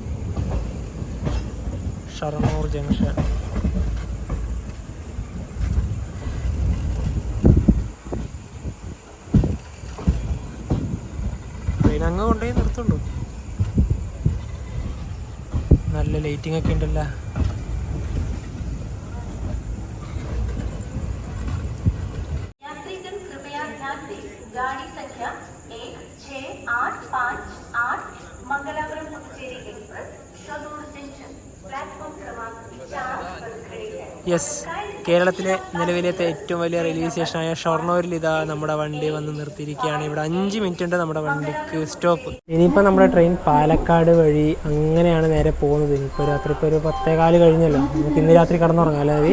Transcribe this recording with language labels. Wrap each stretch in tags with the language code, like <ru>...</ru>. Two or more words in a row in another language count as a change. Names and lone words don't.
<ml>ഷൊർണൂർ ജംഗ്ഷൻ. ട്രെയിൻ അങ്ങ് കൊണ്ടുപോയി നിർത്തുള്ളൂ. നല്ല ലൈറ്റിംഗ് ഒക്കെ ഉണ്ടല്ലോ.</ml> <hi>यात्रीगण कृपया ध्यान दें, गाड़ी संख्या 16858 मंगलापुरम पुदुचेरी एक्सप्रेस शोरनूर जंक्शन प्लेटफॉर्म क्रमांक 4 पर खड़ी है.</hi> <ml>യെസ്, കേരളത്തിലെ നിലവിലത്തെ ഏറ്റവും വലിയ റെയിൽവേ സ്റ്റേഷനായ ഷൊർണൂരിൽ ഇതാ നമ്മുടെ വണ്ടി വന്ന് നിർത്തിയിരിക്കുകയാണ്. ഇവിടെ 5 മിനിറ്റ് ഉണ്ട് നമ്മുടെ വണ്ടിക്ക് സ്റ്റോപ്പ്. ഇനിയിപ്പോൾ നമ്മുടെ ട്രെയിൻ പാലക്കാട് വഴി അങ്ങനെയാണ് നേരെ പോകുന്നത്. ഇനിയിപ്പോൾ രാത്രി ഇപ്പോൾ ഒരു 10:15 കഴിഞ്ഞല്ലോ. നമുക്ക് ഇന്ന് രാത്രി കിടന്നുറങ്ങാം അല്ലേ?</ml>